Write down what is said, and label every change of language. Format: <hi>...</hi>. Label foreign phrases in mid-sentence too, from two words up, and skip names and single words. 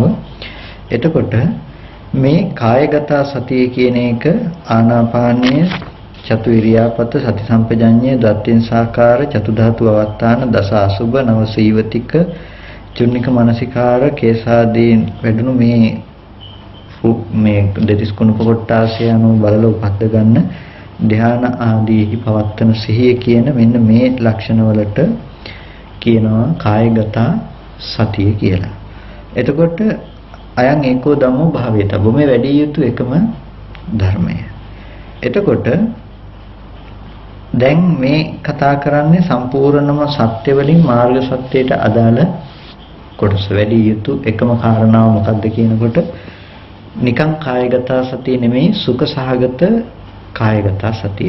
<si>එතකොට මේ කායගත සතිය කියන එක ආනාපානීය චතු ඉරියාපත සති සම්පජඤ්ඤය දත්තින් සාකාර චතු ධාතු අවස්ථාන දස අසුබ නව සීවතික චුන්නික මනසිකාර කේසාදී වැඩුණු මේ දෙතිස් කුණප කොටාසය අනුව බලලා උපද්ද ගන්න ධ්‍යාන ආදීහි පවත්තන සිහිය කියන මෙන්න මේ ලක්ෂණ වලට කියනවා කායගත සතිය කියලා. එතකොට</si> <pi>අයං ඒකෝ ධම්මෝ භාවේතබ්බෝ</pi> <si>මේ වැඩි යුතු එකම ධර්මය. එතකොට දැන් මේ කතා කරන්නේ සම්පූර්ණම සත්‍ය වලින් මාර්ග සත්‍යයට අදාළ කොටස. වැඩි යුතු එකම කාරණාව මොකක්ද කියනකොට නිකං කායගත සතිය නෙමෙයි සුඛ සහගත කායගත සතිය.</si>